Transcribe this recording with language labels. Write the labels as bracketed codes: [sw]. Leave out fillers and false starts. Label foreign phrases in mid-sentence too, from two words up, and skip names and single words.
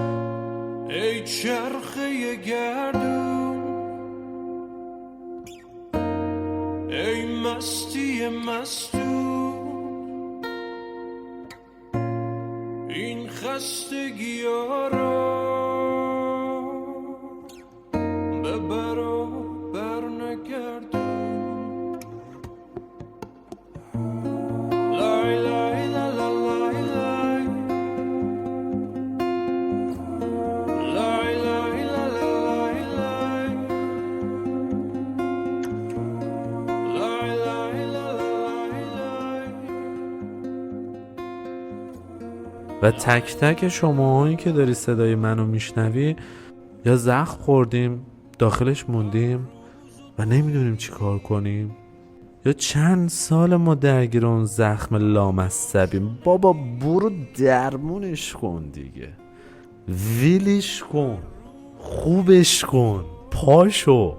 [fa] ای چرخه گردون، ای مستی مستون، این خستگی ها را ببر و بر نگردون. لای لای لا لا لای لای، لای لای لا لا لای لای، لای لای لا لا لای لای. و تک تک شماهایی که داری صدای منو میشنوی، یا زخم خوردیم داخلش موندیم و نمیدونیم چی کار کنیم، یا چند سال ما درگیر اون زخم لامصبیم. بابا برو درمونش کن دیگه، ویلیش کن، خوبش کن، پاشو.